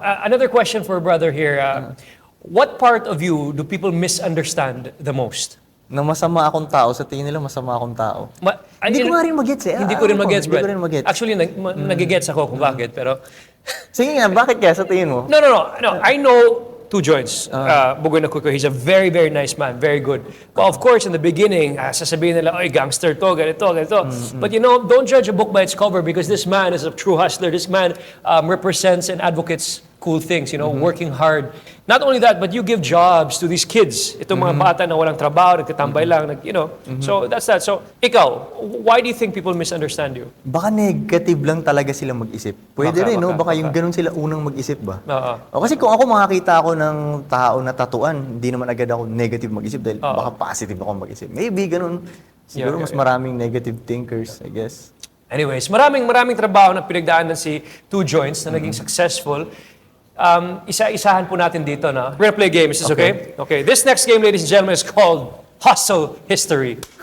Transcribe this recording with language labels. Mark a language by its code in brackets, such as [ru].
[en] Another question for brother here. What part of you do people misunderstand the most? [tl] Na masama akong tao, sa tingin nila masama akong tao. Hindi ko nga rin mag-gets eh. Hindi ko rin mag-gets, Hindi Brad. ko rin mag-gets. Actually, nag-gets ako kung bakit, pero... Sige nga, bakit kaya sa tingin mo? [en] No. I know Two Joints. Bugoy na Kuko. He's a very, very nice man. Very good. But of course, in the beginning, [tl] sasabihin nila, oy, gangster to, ganito. [en] But you know, don't judge a book by its cover because this man is a true hustler. This man represents and advocates cool things, you know, working hard. Not only that, but you give jobs to these kids. [tl] Itong mga bata na walang trabaho, nagtatambay lang, [en] you know. So that's that. So, ikaw, why do you think people misunderstand you? [tl] Baka negative lang talaga sila mag-isip. Pwede Baka, rin, no? baka. Baka yung ganun sila unang mag-isip ba? Oo. O, kasi kung ako makakita ako ng tao na tatuan, hindi naman agad ako negative mag-isip dahil baka positive ako mag-isip. Maybe ganun. Siguro mas maraming negative thinkers, [en] I guess. [tl] Anyways, maraming trabaho na pinagdaanan si Two Joints na naging successful. Isa-isahan po natin dito, no? [en] We're gonna play a game. Is this okay? Okay. This next game, ladies and gentlemen, is called Hustle History.